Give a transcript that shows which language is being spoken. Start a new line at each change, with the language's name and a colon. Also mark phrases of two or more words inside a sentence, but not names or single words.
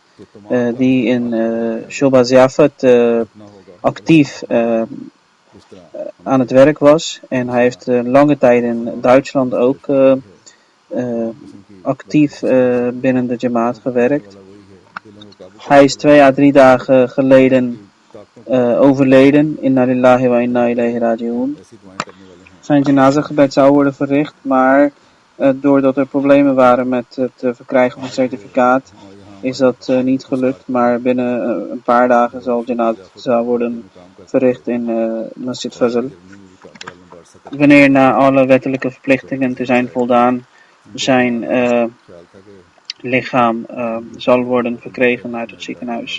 Dutch: Die in Shoba Ziafat actief aan het werk was. En hij heeft lange tijd in Duitsland ook actief binnen de Jamaat gewerkt. Hij is 2 à 3 dagen geleden overleden.
Arabic: إنا لله وإنا إليه راجعون.
Dutch: Zijn janaza-gebed zou worden verricht, maar doordat er problemen waren met het verkrijgen van het certificaat, is dat niet gelukt. Maar binnen een paar dagen zal janaza worden verricht in Masjid Fazl. Wanneer na alle wettelijke verplichtingen te zijn voldaan, zijn lichaam zal worden verkregen uit het ziekenhuis.